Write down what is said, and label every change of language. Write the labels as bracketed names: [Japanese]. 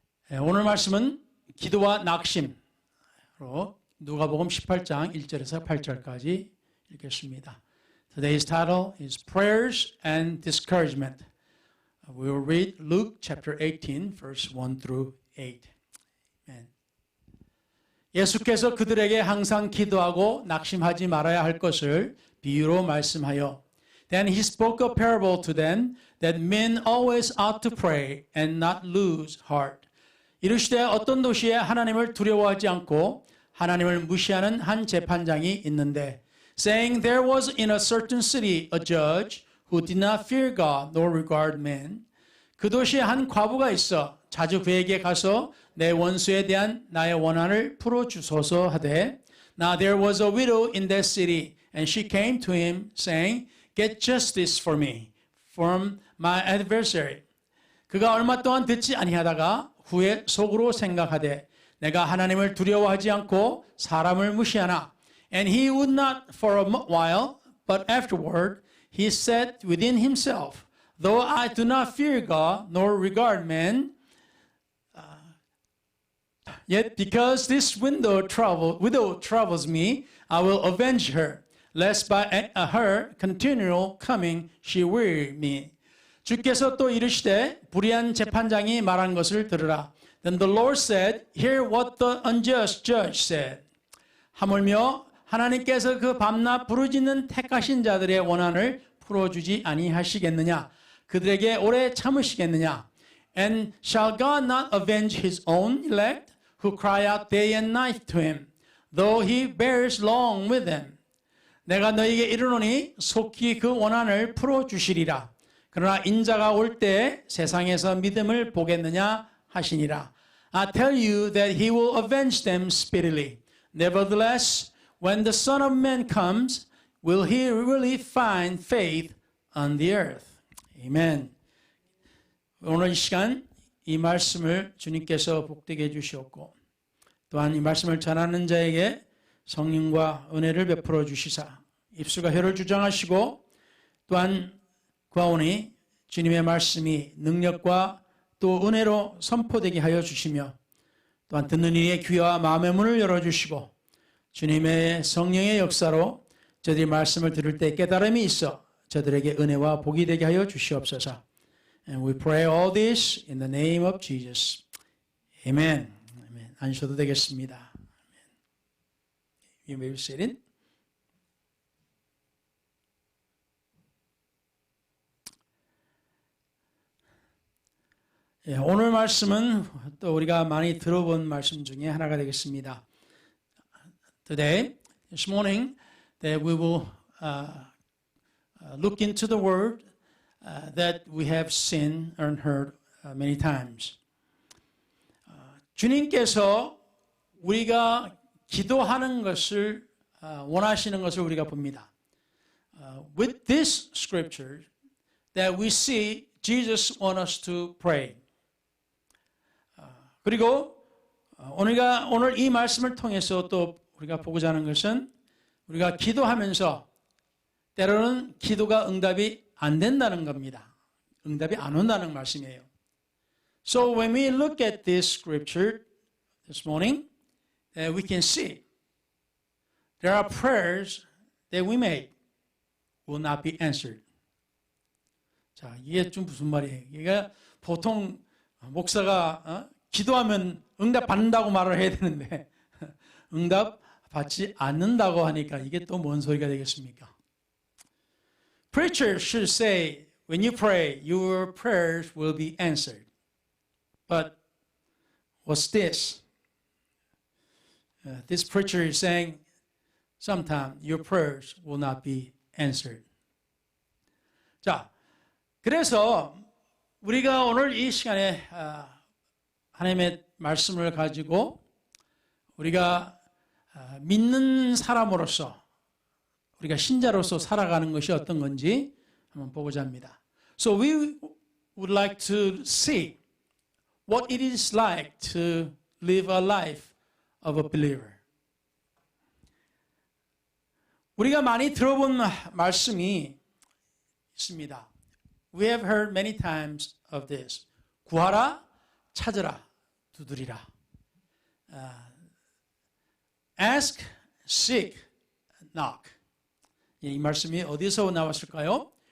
[Korean] 오늘 말씀은 기도와 낙심으로 누가복음 18장 1절에서 8절까지 읽겠습니다. [English] Today's title is Prayers and Discouragement. We will read Luke chapter 18, verse 1 through 8. Amen. [Korean] 예수께서 그들에게 항상 기도하고 낙심하지 말아야 할 것을 비유로 말씀하여 [English] Then he spoke a parable to them that men always ought to pray and not lose heart. [Korean] 이르시되 어떤 도시에 하나님을 두려워하지 않고 하나님을 무시하는 한 재판장이 있는데 [English] saying there was in a certain city a judge who did not fear God nor regard men. [Korean] 그 도시에 한 과부가 있어 자주 그에게 가서 내 원수에 대한 나의 원한을 풀어주소서 하되 [English] Now there was a widow in that city and she came to him saying Get justice for me from my adversary. [Korean] 그가 얼마 동안 듣지 아니하다가 후에 속으로 생각하되 내가 하나님을 두려워하지 않고 사람을 무시하나. [English] And he would not for a while, but afterward he said within himself, Though I do not fear God nor regard men, yet because this widow troubles me, I will avenge her. Lest by her continual coming she weary me. [Korean] 주께서 또 이르시되 불의한 재판장이 말한 것을 들으라. [English] Then the Lord said, Hear what the unjust judge said. [Korean] 하물며 하나님께서 그 밤낮 부르짖는 택하신 자들의 원한을 풀어주지 아니하시겠느냐? 그들에게 오래 참으시겠느냐? [English] And shall God not avenge his own elect, who cry out day and night to him, though he bears long with them? [Korean] 내가 너에게 이르노니 속히 그 원한을 풀어주시리라. 그러나 인자가 올 때 세상에서 믿음을 보겠느냐 하시니라. [English] I tell you that he will avenge them speedily. Nevertheless, when the Son of Man comes, will he really find faith on the earth? Amen. [Korean] 오늘 이 시간 이 말씀을 주님께서 복되게 해주시옵고 또한 이 말씀을 전하는 자에게 성령과 은혜를 베풀어 주시사 입술과 혀를 주장하시고 또한 구하오니 주님의 말씀이 능력과 또 은혜로 선포되게 하여 주시며 또한 듣는 이의 귀와 마음의 문을 열어주시고 주님의 성령의 역사로 저들이 말씀을 들을 때 깨달음이 있어 저들에게 은혜와 복이 되게 하여 주시옵소서. [English] And we pray all this in the name of Jesus. Amen. Amen. [Korean] 앉으셔도 되겠습니다. [English] You may be seated. [Korean] 오늘 말씀은 또 우리가 많이 들어본 말씀 중에 하나가 되겠습니다. [English] Today, this morning, that we will look into the word that we have seen and heard many times. [Korean] 주님께서 우리가 기도하는 것을 원하시는 것을 우리가 봅니다. [English] With this scripture that we see Jesus want us to pray. [Korean] 그리고 오늘 이 말씀을 통해서 또 우리가 보고자 하는 것은 우리가 기도하면서 때로는 기도가 응답이 안 된다는 겁니다. 응답이 안 온다는 말씀이에요. [English] So when we look at this scripture this morning, we can see there are prayers that we make will not be answered. [Korean] 자, 이게 좀 무슨 말이에요? 이게 보통 목사가 기도하면 응답 받는다고 말을 해야 되는데 응답 받지 않는다고 하니까 이게 또 뭔 소리가 되겠습니까? [English] Preacher should say, when you pray, your prayers will be answered. But what's this? This preacher is saying, sometimes your prayers will not be answered. [Korean] 자, 그래서 우리가 오늘 이 시간에 하나님의 말씀을 가지고 우리가 믿는 사람으로서 우리가 신자로서 살아가는 것이 어떤 건지 한번 보고자 합니다. [English] So we would like to see what it is like to live a life of a believer. [Korean] 우리가 많이 들어본 말씀이 있습니다. [English] We have heard many times of this. [Korean] 구하라, 찾으라, 두드리라. [English] Ask, seek, knock. [Korean] 이 말씀이 어디서 나왔을까요?